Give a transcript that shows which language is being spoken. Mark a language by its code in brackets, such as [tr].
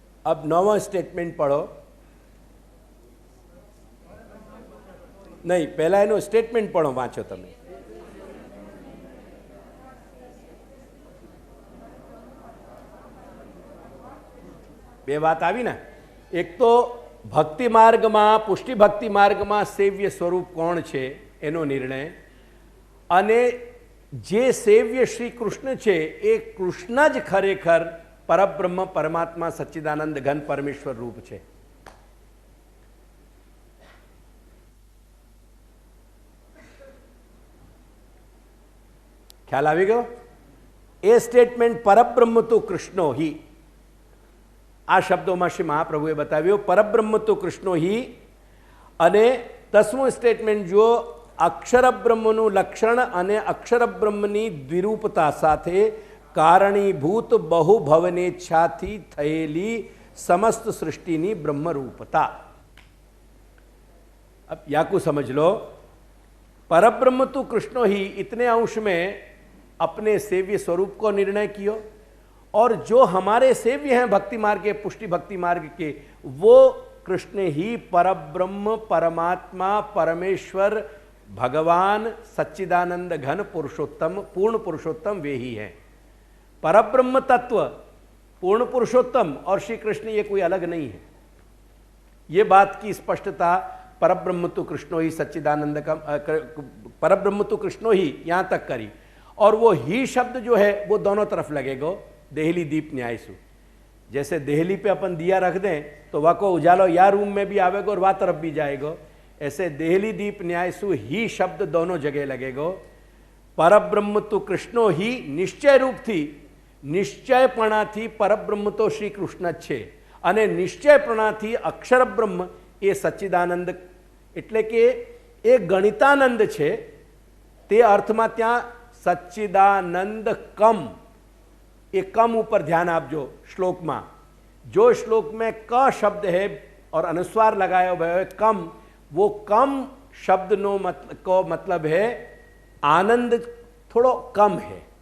[hi] अब 9वां स्टेटमेंट पढ़ो। [gu] नहीं, पहला एनो स्टेटमेंट पढ़ो, वाँचो तमे। બે વાત આવી ને, એક તો ભક્તિ માર્ગમાં, પુષ્ટિ ભક્તિ માર્ગમાં સેવ્ય સ્વરૂપ કોણ છે એનો નિર્ણય, અને જે સેવ્ય શ્રી કૃષ્ણ છે એ કૃષ્ણ જ ખરેખર પરબ્રહ્મ પરમાત્મા સચ્ચિદાનંદ ઘન પરમેશ્વર રૂપ છે। ખ્યાલ આવી ગયો? એ સ્ટેટમેન્ટ [sa] પરબ્રહ્મ તો કૃષ્ણો હિ, [gu] આ શબ્દોમાં શ્રી મહાપ્રભુએ બતાવ્યો પરબ્રહ્મ તો કૃષ્ણો હિ। અને 10મું સ્ટેટમેન્ટ જુઓ, અક્ષર બ્રહ્મનું લક્ષણ અને અક્ષર બ્રહ્મની દ્વિરૂપતા સાથે કારણીભૂત બહુભવનેચ્છાથી થયેલી સમસ્ત સૃષ્ટિની બ્રહ્મરૂપતા। [hi] अब याकू समझ लो, परब्रह्म तो कृष्णो ही इतने अंश में अपने सेव्य स्वरूप को निर्णय किया, और जो हमारे सेव्य हैं भक्ति मार्ग के, पुष्टि भक्ति मार्ग के, वो कृष्ण ही परब्रह्म परमात्मा परमेश्वर भगवान सच्चिदानंद घन पुरुषोत्तम पूर्ण पुरुषोत्तम वे ही हैं। परब्रह्म तत्व पूर्ण पुरुषोत्तम और श्री कृष्ण ये कोई अलग नहीं है। ये बात की स्पष्टता परब्रह्म तो कृष्णो ही सच्चिदानंद का परब्रह्म तो कृष्णो ही यहां तक करी, और वो ही शब्द जो है वो दोनों तरफ लगेगा। देहली दीप न्यायसु, जैसे देहली पे अपन दिया रख दें तो वह को उजालो या रूम में भी आवेगा और वह तरफ भी जाएगा, ऐसे देहली दीप न्यायसु ही शब्द दोनों जगह लगेगा। [gu] परब्रह्म तो कृष्णो ही निश्चय रूप थी, निश्चयपणाथी परब्रह्म तो श्री कृष्ण જ છે, અને નિશ્ચયપણાથી અક્ષર બ્રહ્મ એ સચ્ચિદાનંદ એટલે કે એ ગણિતાનંદ છે। તે અર્થમાં ત્યાં સચ્ચિદાનંદ કમ, એ [hi] कम ऊपर ध्यान आपजो श्लोक में, जो श्लोक में क शब्द है और अनुस्वार लगाया हुआ है कम, वो कम शब्द नो को मतलब है आनंद थोड़ो कम है।